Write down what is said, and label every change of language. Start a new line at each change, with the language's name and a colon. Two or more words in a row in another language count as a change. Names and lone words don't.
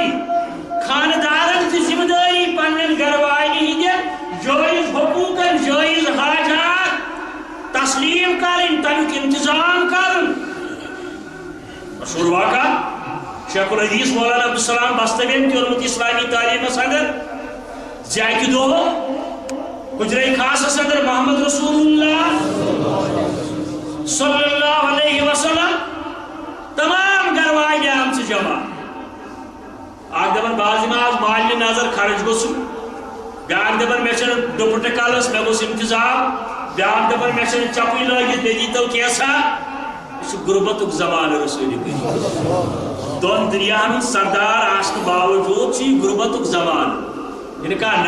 Kashmiri: دٲری پننٮ۪ن گھر واجنہِ ہٕنٛدٮ۪ن جٲیز حقوٗقن جٲیز حاجات تسلیٖم کرٕنۍ تمیُک انتظام کرُن مشہوٗر واقعہ شیخ الحدیث مولانا عبدالسلام بستوین تہِ اوٚنمُت اسلامی تعلیمس اندر اکہِ دۄہ گُجرے خاصس اندر
Arabic: محمد رسول اللہ صلی اللہ علیہ وسلم
Kashmiri: تمام گھر واجنہِ آمژٕ جمع اکھ دپان باز آز مالنہِ نظر خرچ گوٚژھُم بیاکھ دپان مےٚ چھنہٕ دُپٹہٕ کلس مےٚ گوٚژھ انتظام بیاکھ دپان مےٚ چھنہٕ چپٕنۍ لٲگِتھ مےٚ دیٖتو کینٛژھا یہ چھُ غُربتُک زمانہٕ رسول کریم دون دنیاہن سردار آسنہٕ باوجوٗد چھُ یہِ غُربتُک زمانہٕ یہِ کانٛہہ